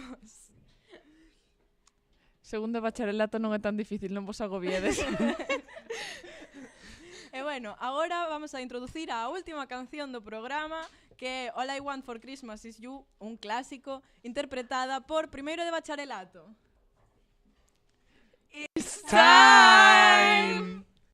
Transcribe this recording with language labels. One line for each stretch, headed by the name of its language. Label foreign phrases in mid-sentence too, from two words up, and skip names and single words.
Galician: Segundo de bacharelato non é tan difícil, non vos agobiedes. E bueno, agora vamos a introducir a última canción do programa, que é All I Want for Christmas Is You, un clásico, interpretada por primeiro de bacharelato.
English: It's time!